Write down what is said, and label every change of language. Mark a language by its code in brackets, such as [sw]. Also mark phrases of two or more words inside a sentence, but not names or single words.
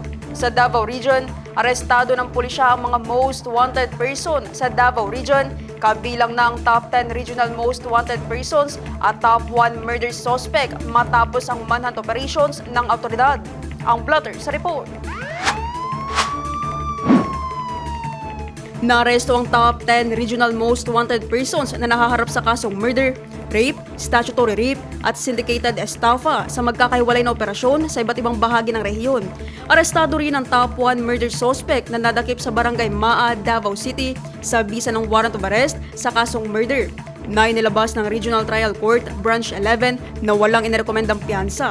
[tl] Sa Davao Region, arestado ng pulisya ang mga [en] most wanted person [tl] sa Davao Region, kabilang na ang [en] top 10 regional most wanted persons [tl] at [en] top 1 murder suspect [tl] matapos ang [en] manhunt operations [tl] ng awtoridad. Ang blotter sa report. Naaresto ang [en] top 10 regional most wanted persons [tl] na nakaharap sa kasong murder, rape, [en] statutory rape [tl] at [en] syndicated estafa [tl] sa magkakahiwalay na operasyon sa iba't ibang bahagi ng rehiyon. Arestado rin ang [en] top 1 murder suspect [tl] na nadakip sa barangay Maa, Davao City sa bisa ng [en] warrant of arrest [tl] sa kasong murder na inilabas ng Regional Trial Court Branch 11 na walang inirekomendang piyansa.